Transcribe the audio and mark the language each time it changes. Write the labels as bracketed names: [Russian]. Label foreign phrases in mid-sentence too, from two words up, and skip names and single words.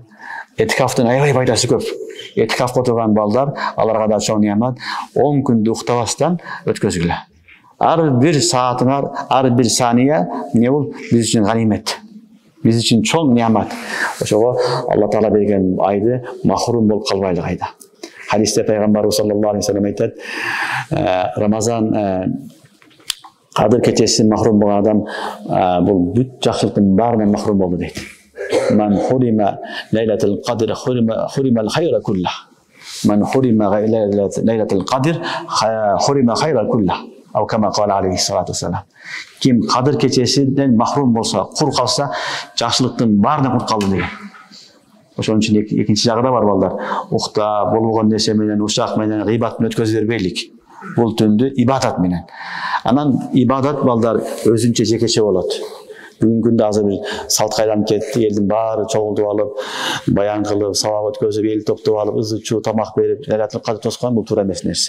[Kyrgyz] Этикафтын аябай пайдасы көп. Этикафка отурган балдар, аларга да чоң неамат 10 күндү уктабастан өткөзгүлө. Ар бир саатыңар, ар бир сания не бул биз үчүн ганимет. Биз үчүн чоң неамат. Ошого Алла Таала берген айды махрум болуп калбайлык айда. Хадисте пайгамбарыбыз [Arabic] صلى الله عليه وسلم [Kyrgyz] айтат, Рамазан Кадыр кечесинен махрум болгон адам бул бүт жакшылыктын баарынан махрум болду дейт. [Arabic] من حرم ليلة القدر حرم الخير كله. من حرم ليلة القدر حرم خير كله. أو كما قال عليه الصلاة والسلام. [Kyrgyz] Ким Кадыр кечесинен махрум болсо, кур калса, жақсылыктын баарынан кут калды деген. Ошон үчүн экинчи жагы да бар балдар. Укта болгон нерсе менен, ушак менен гыйбат менен өткөзүп бербейлик. Бул түндү ибадат менен. Анан ибадат балдар өзүнчө жекече болот. Бүгүнкү күндө азыр бир салт кайланып кетти, элдин баары чогултуп алып, баян кылып, сабак өткөзүп, эл топтоп алып, ызы-чуу тамак берип, Лайлатул Кадр тоскон бул туура эмес нерсе.